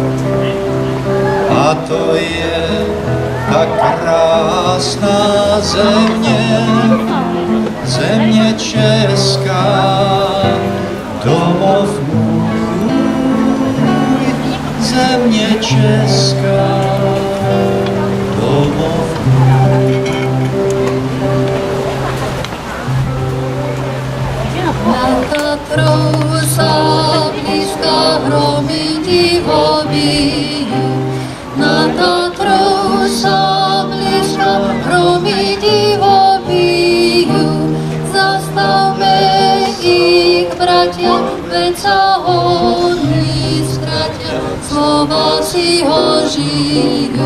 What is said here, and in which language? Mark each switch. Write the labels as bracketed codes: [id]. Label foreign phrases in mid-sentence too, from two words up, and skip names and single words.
[cs] A to je tak krásná země, země česká, domov můj, země česká, domov můj. [sk] Na Tatrou blízka hromy divobíju, na Tatrou blízka hromy divobíju, zastavme ich, bratia, veď sa oni ztratia, Slováci ho žijú.